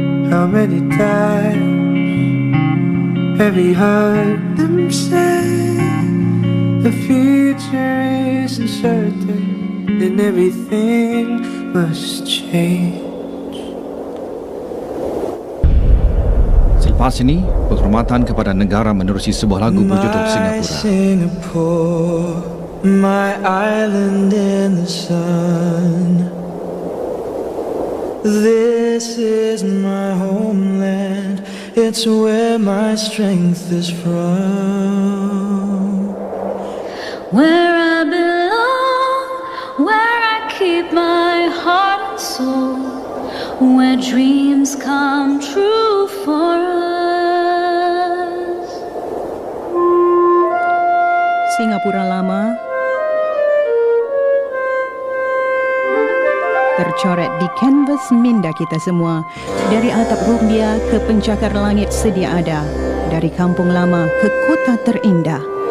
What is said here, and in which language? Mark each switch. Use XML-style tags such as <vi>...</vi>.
<en>How many times have you heard them say the future isn't certain and everything must change?</en> <ms>Selepas ini, penghormatan kepada negara menerusi sebuah lagu berjudul Singapura.</ms> <en>Singapore, my island in the sun. This is my homeland, it's where my strength is from. Where I belong, where I keep my heart and soul, where dreams come true for us.</en> <ms>Singapura lama tercoret di kanvas minda kita semua, dari atap rumbia ke pencakar langit sedia ada, dari kampung lama ke kota terindah,</ms>